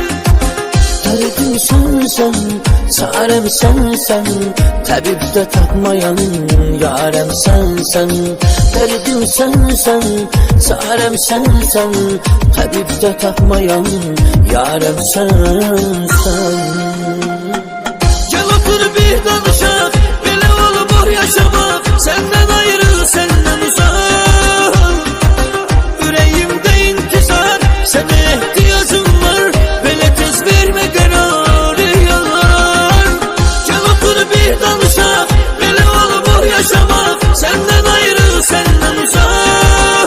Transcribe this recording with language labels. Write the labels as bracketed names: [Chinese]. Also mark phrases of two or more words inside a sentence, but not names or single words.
[Azerbaijani] Dərdim sensen, çarem sensen, təbibdə tapmayan yarem sensen. Dərdim sensen, çarem sensen, təbibdə tapmayan yarem sensen. Gel otur bir danışaq, belə olmur yaşamaq, [Turkish] senden ayrı, senden uzak. [Azerbaijani] Ürəyimdə intizar, sənə ehtiyacım var, belə tez vermə qərarı yalan. Gel otur bir danışaq, belə olmur yaşamaq, [Turkish] senden ayrı, senden uzak.